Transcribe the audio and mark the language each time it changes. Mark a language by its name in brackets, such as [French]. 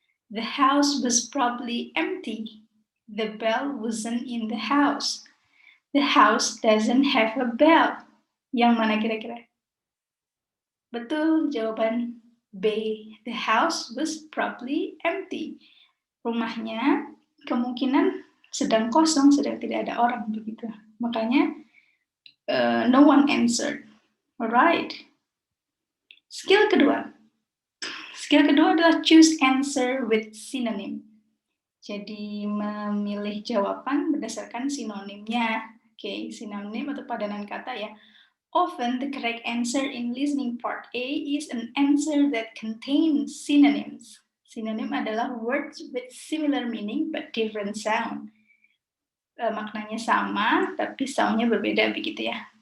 [English] The house was probably empty. The bell wasn't in the house. The house doesn't have a bell. [Indonesian] Yang mana kira-kira? Betul, jawaban B. [English] The house was probably empty. [Indonesian] Rumahnya kemungkinan sedang kosong, sedang tidak ada orang begitu. [English] Makanya no one answered. Alright. Skill kedua. [Indonesian] Skill kedua adalah [English] choose answer with synonym. [Indonesian] Jadi memilih jawaban berdasarkan sinonimnya. Oke, sinonim atau padanan kata ya. [English] Often the correct answer in listening part A is an answer that contains synonyms. Synonym adalah words with similar meaning but different sound. [Indonesian] Maknanya sama tapi soundnya berbeda begitu ya.